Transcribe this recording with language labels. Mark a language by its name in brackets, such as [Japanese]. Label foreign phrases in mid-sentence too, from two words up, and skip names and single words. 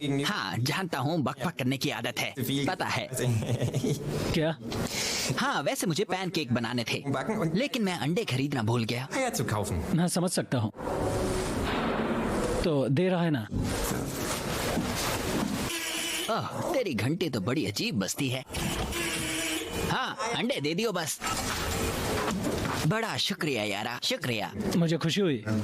[Hindi] हाँ, जानता हूँ बकबक करने की आदत है, पता है। क्या? हाँ, वैसे मुझे पैनकेक बनाने थे, लेकिन मैं अंडे खरीदना भूल गया। [German] Eier zu kaufen. [Hindi] मैं समझ सकता हूँ। तो दे रहा है ना? ओह, तेरी घंटी तो बड़ी अजीब बजती है। हाँ, अंडे दे दियो बस। बड़ा शुक्रिया यारा, शुक्रिया। मुझे खुशी हुई।